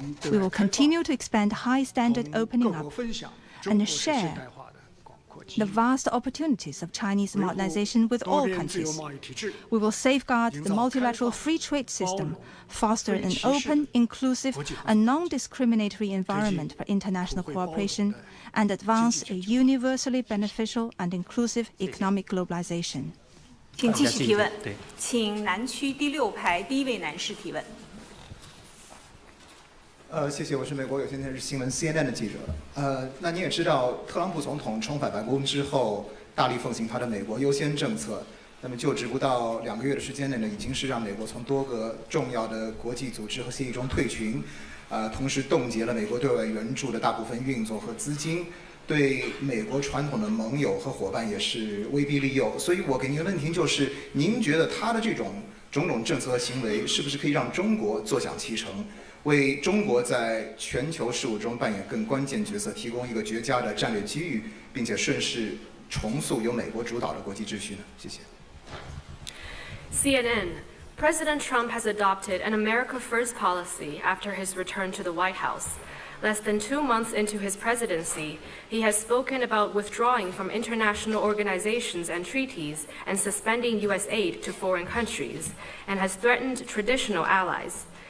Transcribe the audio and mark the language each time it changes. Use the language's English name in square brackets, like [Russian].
[English] We will continue to expand high-standard opening up and share the vast opportunities of Chinese modernization with all countries. We will safeguard the multilateral free trade system, foster an open, inclusive, and non-discriminatory environment for international cooperation, and advance a universally beneficial and inclusive economic globalization. [Chinese] 请继续提问，请南区第6排第1位男士提问。谢谢，我是美国有线电视新闻 CNN 的记者。那你也知道，特朗普总统重返白宫之后，大力奉行他的美国优先政策。那么就职不到2个月的时间内呢，已经是让美国从多个重要的国际组织和协议中退群，同时冻结了美国对外援助的大部分运作和资金，对美国传统的盟友和伙伴也是威逼利诱。所以我给您的问题就是，您觉得他的这种种种政策和行为，是不是可以让中国坐享其成？为中国在全球事务中扮演更关键角色提供一个绝佳的战略机遇，并且顺势重塑由美国主导的国际秩序呢？谢谢。 [English] CNN. President Trump has adopted an America First policy after his return to the White House. Less than 2 months into his presidency, he has spoken about withdrawing from international organizations and treaties and suspending U.S. aid to foreign countries, and has threatened traditional allies.